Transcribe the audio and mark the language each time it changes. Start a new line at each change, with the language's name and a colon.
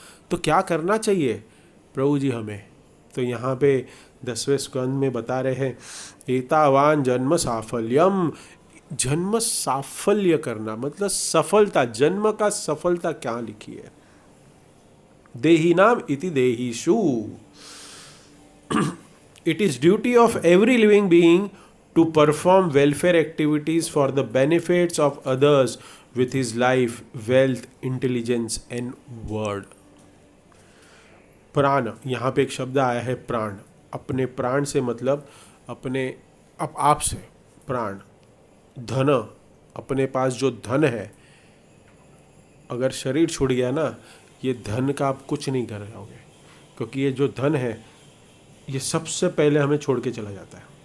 Hindi: तो क्या करना चाहिए प्रभु जी हमें? तो यहाँ पे 10वें स्कंद में बता रहे हैं,
Sanskrit: एतावान जन्म साफल्यम।
Hindi: जन्म साफल्य करना मतलब सफलता, जन्म का सफलता क्या लिखी है?
Sanskrit: देहि नाम इति देहिषु।
English: It is duty of every living being to perform welfare activities for the benefits of others with his life, wealth, intelligence and word.
Hindi: प्राण, यहाँ पे एक शब्द आया है प्राण। अपने प्राण से मतलब अपने आप से, प्राण, धन, अपने पास जो धन है, अगर शरीर छूट गया ना, ये धन का आप कुछ नहीं कर पाओगे, क्योंकि ये जो धन है ये सबसे पहले हमें छोड़ के चला जाता है।